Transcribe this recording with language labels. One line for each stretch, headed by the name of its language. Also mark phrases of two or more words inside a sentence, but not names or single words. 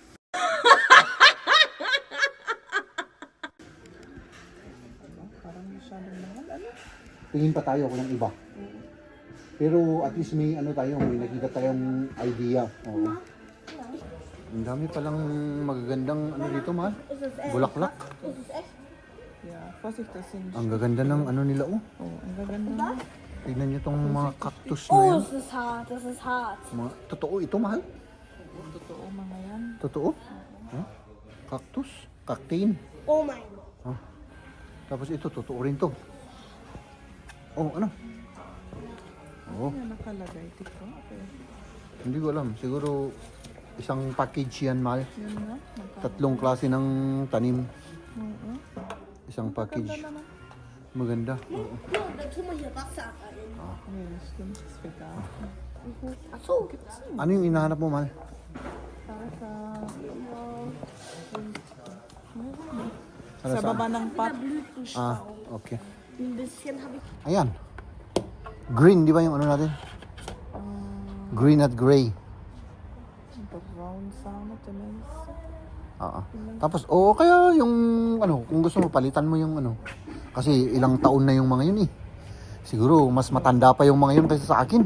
Filipino: Parang masyadong mahal. Ano? Tingin pa tayo kung yung iba. Pero at least may ano tayo, may nakita tayong idea. Oo. Ang dami palang magagandang ano dito, mahal. Bulaklak.
German: Ist es echt? Yeah, kasi das sind...
Filipino: Ang gaganda ng ano nila, oh. Oh, ang gaganda. Tignan niyo tong mga cactus na Oh, yan.
German: es ist hart, das ist hart.
Filipino: Mga, totoo ito, mahal? Totoo mga yan. Totoo? Huh? Cactus? Cactain?
German: Oh mein Gott.
Filipino: Huh? Tapos ito, totoo rin to. Oh, ano? Oh, Ano nakalagay? Tiko. Okay. hindi ko alam. Siguro isang package yan, mahal. Yun na. 3 klase ng tanim. Oo. Isang package. Ganda naman. Maganda. Oo.
German: No, dann tun wir hier Wasser rein. Yes, stimmt. Das ist vegan. Achso.
Filipino: Ano yung inahanap mo, mahal? Para sa... Para Sa saan? baba ng pot. Ah, okay.
German: Ein bisschen habe ich.
Filipino: Ayan. Green, di ba yung ano natin? Green at gray. Brown sana. Tumis. Oo. Tapos, oo, kaya yung ano, kung gusto mo, palitan mo yung ano. Kasi ilang taon na yung mga yun eh. Siguro, mas matanda pa yung mga yun kaysa sa akin.